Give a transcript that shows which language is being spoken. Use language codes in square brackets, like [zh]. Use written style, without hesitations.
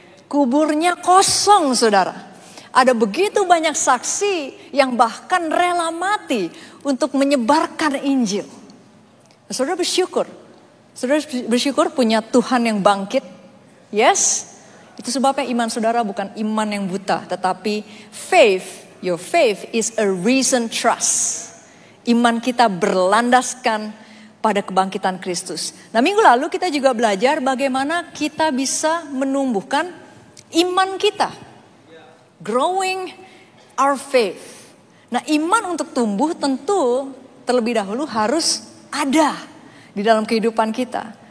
[id] Kuburnya kosong, saudara. Ada begitu banyak saksi yang bahkan rela mati untuk menyebarkan Injil. Saudara bersyukur. Saudara bersyukur punya Tuhan yang bangkit. Yes. Itu sebabnya iman saudara bukan iman yang buta. Tetapi [en] faith, your faith is a reason trust. [id] Iman kita berlandaskan pada kebangkitan Kristus. Nah, minggu lalu kita juga belajar bagaimana kita bisa menumbuhkan iman kita. [en] Growing our faith. [id] Nah, iman untuk tumbuh tentu terlebih dahulu harus ada di dalam kehidupan kita.